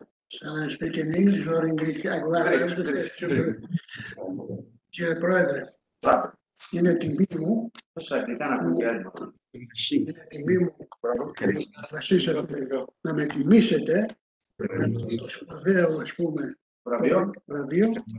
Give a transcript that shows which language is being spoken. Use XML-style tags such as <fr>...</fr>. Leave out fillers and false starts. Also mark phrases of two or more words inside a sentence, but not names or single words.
<en>Shall I speak in English or in Greek?</en> <el>Κύριε Πρόεδρε, είναι τιμή μου να αποφασίσετε να με τιμήσετε με το σπουδαίο, ας πούμε, βραβείο.</el>